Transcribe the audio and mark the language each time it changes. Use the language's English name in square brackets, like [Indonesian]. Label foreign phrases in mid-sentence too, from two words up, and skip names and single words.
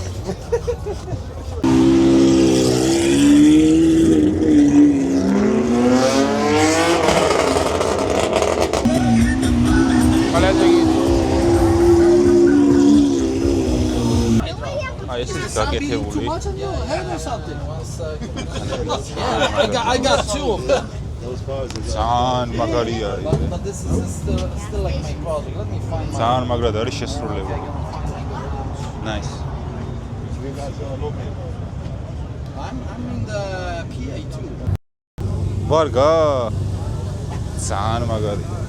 [Georgian] აი ეს გაკეთებული. [English] I got two of them. [Georgian] ძალიან მაგარია. [English] But this is still like my project. Let me find my. [Georgian] ძალიან მაგრად არის შესრულება. [English] Nice. I'm in the PA2. [Georgian] ვარგა. ძალიან მაგარია.